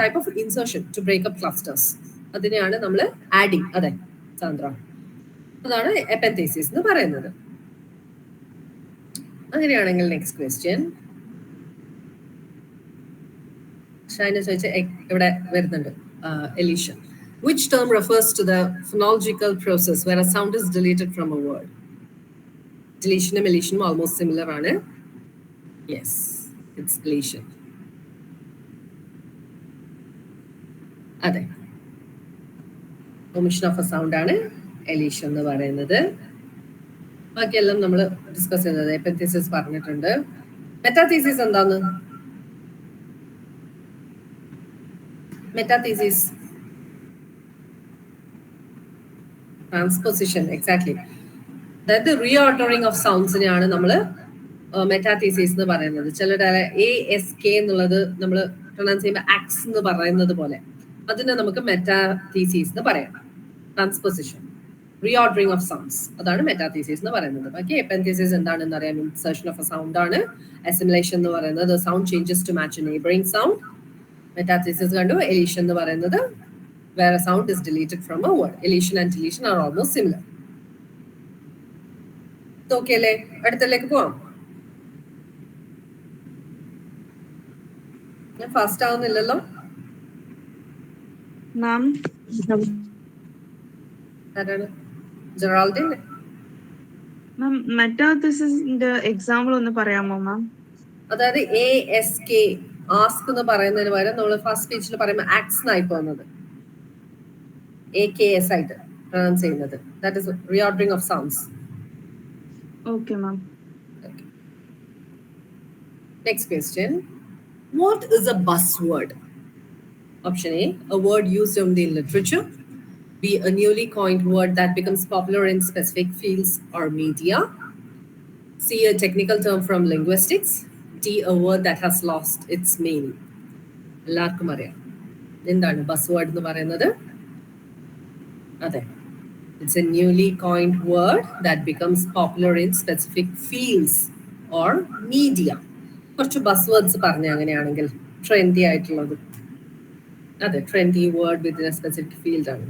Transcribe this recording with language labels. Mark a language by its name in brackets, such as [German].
[English] type of insertion to break up clusters, [Malayalam] അതിനെയാണ് നമ്മൾ adding. അതെ സാന്ദ്ര, അതാണ് എപെൻതിസിസ് എന്ന് പറയുന്നത്. അങ്ങനെയാണെങ്കിൽ നെക്സ്റ്റ് ക്വസ്റ്റ്യൻ ഷൈന ചോദിച്ച ഇവിടെ വരുന്നുണ്ട്. [English] Elision, which term refers to the phonological process where a sound is deleted from a word? Deletionum elisionum almost similar ആണ്. Yes, it's deletion. [Malayalam] അതെ, [English] omission of a sound [Malayalam] ആണ് എലീഷൻ എന്ന് പറയുന്നത്. ബാക്കിയെല്ലാം നമ്മൾ ഡിസ്കസ് ചെയ്തത്. എപെൻതിസിസ് പറഞ്ഞിട്ടുണ്ട്. മെറ്റാതീസിസ് എന്താന്ന്? മെറ്റാതീസിസ് ട്രാൻസ്പോസിഷൻ, എക്സാക്ട്ലി. അതായത് റീഓർഡറിങ് ഓഫ് സൗണ്ട്സിനെയാണ് നമ്മൾ മെറ്റാതീസിസ് എന്ന് പറയുന്നത്. ചിലരുടെ ASK എന്നുള്ളത് നമ്മൾ പ്രൊനൗൺസ് ചെയ്യുമ്പോൾ ആക്സ് എന്ന് പറയുന്നത് പോലെ അതിനെ നമുക്ക് മെറ്റാതീസിസ് എന്ന് പറയാം. ട്രാൻസ്പോസിഷൻ, റീഓർഡറിങ് ഓഫ് സൗണ്ട്സ്, അതാണ് മെറ്റാതീസിസ് എന്ന് പറയുന്നത്. ബാക്കി എപെൻതിസിസ് എന്താണെന്ന് അറിയാം. [English] insertion of a sound [Malayalam] ആണ്. അസിമുലേഷൻ എന്ന് പറയുന്നത് [English] Sound changes to match a neighbouring sound. [Malayalam] മെറ്റാതീസിസ് കണ്ടു. [English] elision [Malayalam] എന്ന് പറയുന്നത് [English] where a sound is deleted from a word. Elision and deletion are almost similar. [Malayalam] Okay അല്ലേ? അടുത്തലേക്ക് പോവാം. ഞാൻ ഫാസ്റ്റ് ആവുന്നില്ലല്ലോ. [English] Ma'am, [Malayalam] ആരാണ്? ജെറാൾഡിൻ. ma'am, metathesis example ഒന്ന് പറയാമോ മാം? അതായത് ASK ആസ്ക് എന്ന് പറയുന്നതിന് പകരം നമ്മൾ ഫസ്റ്റ് സ്പീച്ചിൽ പറയുമ്പോൾ ആക്സ് ആയി പോകുന്നത് AKS ആയിട്ട് പ്രൊനൗൺസ് ചെയ്യുന്നത്. [English] That is reordering of sounds. Okay, ma'am. Next question. What is a buzzword? Option A, a word used only in literature. B, a newly coined word that becomes popular in specific fields or media. C, a technical term from linguistics. D, a word that has lost its meaning. [Malayalam] എല്ലാവർക്കും അറിയാം എന്താണ് ബസ്വേർഡ് എന്ന് പറയുന്നത്? അതെ, [English] It's a newly coined word that becomes popular in specific fields or media. [Malayalam] കുറച്ച് ബസ്വേർഡ്സ് പറഞ്ഞ അങ്ങനെയാണെങ്കിൽ trendy ആയിട്ടുള്ളത്. അതെ, [English] trendy word within a specific field [Malayalam] ആണ്.